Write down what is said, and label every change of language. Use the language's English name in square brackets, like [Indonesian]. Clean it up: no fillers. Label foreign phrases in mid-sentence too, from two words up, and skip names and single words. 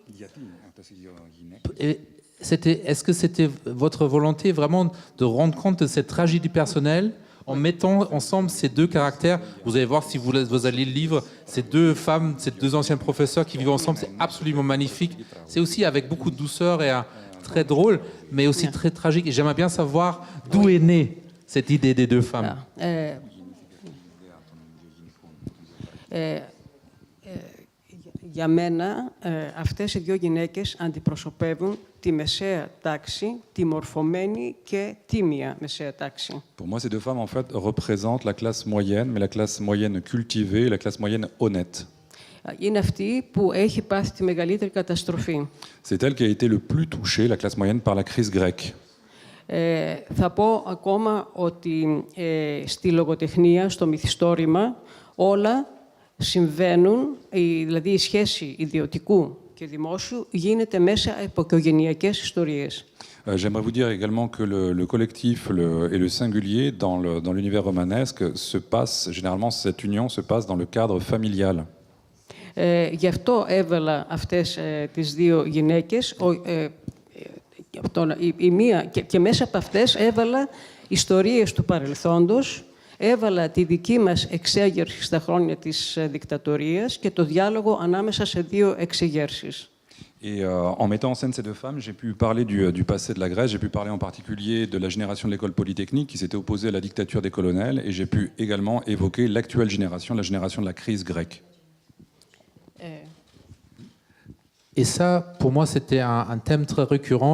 [French] Est-ce que c'était votre volonté vraiment de rendre compte de cette tragédie personnelle en mettant ensemble ces deux caractères? Vous allez voir si vous allez le livre, ces deux femmes, ces deux anciens professeurs qui vivent ensemble, c'est absolument magnifique. C'est aussi avec beaucoup de douceur et très drôle, mais aussi très tragique. Et j'aimerais bien savoir d'où est née cette idée des deux femmes. [Greek] Για μένα, αυτές οι δύο γυναίκες αντιπροσωπεύουν τη μεσαία τάξη, τη μορφωμένη και τίμια μεσαία τάξη. [French] Pour moi, ces deux femmes, en fait, représentent la classe moyenne, mais la classe moyenne cultivée, la classe moyenne honnête. [Greek] Είναι αυτή που έχει πάθει τη μεγαλύτερη καταστροφή. [French] C'est elle qui a été le plus touchée, la classe moyenne, par la crise grecque. [Greek] Θα πω ακόμα ότι στη λογοτεχνία, στο μυθιστόρημα, όλα συμβαίνουν, δηλαδή η σχέση ιδιωτικού και δημόσιου γίνεται μέσα από οικογενειακές ιστορίες. [French] J'aimerais vous dire également que le collectif et le singulier dans l'univers romanesque se passe, généralement cette union se passe dans le cadre familial. [Greek] Γι' αυτό έβαλα αυτές τις δύο γυναίκες, η μία, και μέσα από αυτές έβαλα ιστορίες του παρελθόντος, έβαλα τη δική μας εξέγερση στα χρόνια της δικτατορίας και το διάλογο ανάμεσα σε δύο εξεγέρσεις. [French] Et en mettant en scène ces deux femmes, j'ai pu parler du passé de la Grèce, j'ai pu parler en particulier de la génération de l'école polytechnique qui s'était opposée à la dictature des colonels, et j'ai pu également évoquer l'actuelle génération, la génération de la crise grecque. Et ça, pour moi, c'était un thème très récurrent.